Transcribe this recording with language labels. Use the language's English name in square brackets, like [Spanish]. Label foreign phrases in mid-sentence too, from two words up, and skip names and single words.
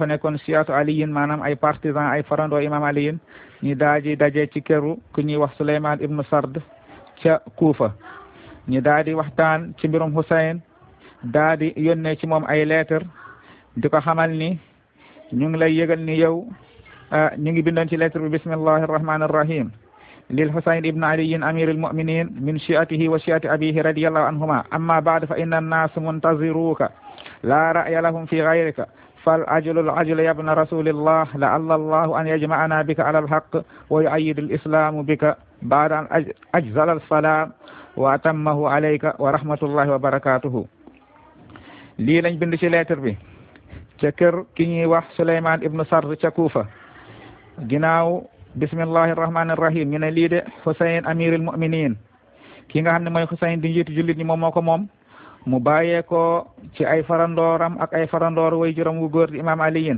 [Wolof] nekkoon siyatu aliyin maanaam ay partisan ay farandoo imam aliyin ñu daal di daje ci këru ku ñuy wax Souleymane ibnu Sard ca Kuufa ñu daal di waxtaan ci mbirum Husayn daal di yónnee ci moom ay lettre di ko xamal ni ñu ngi lay yëgal ni yow ñu [Arabic] ngi bindoon ci lettre bi بسم الله الرحمن الرحيم للحسين بن علي أمير المؤمنين من شيعته وشيعة أبيه رضي الله عنهما أما بعد فإن الناس منتظروك لا رأي لهم في غيرك فالعجل العجل يا ابن رسول الله لعل الله أن يجمعنا بك على الحق ويؤيد الإسلام بك بعد أن أجزل السلام وأتمه عليك ورحمة الله وبركاته. [Wolof] lii lañ bind ci lettre bi ca kër ki ñuy wax Souleymane ibnu Sard ca Kuufa. ginnaaw [Arabic] بسم الله الرحمن الرحيم [Wolof] ñu ne lii de Husayn [Arabic] أمير المؤمنين [Wolof] ki nga xam ne mooy Husayn di njiitu jullit ñi moom moo ko moom mu bàyyee ko ci ay farandooram ak ay farandoor way juróom wu góor di imam aliyin.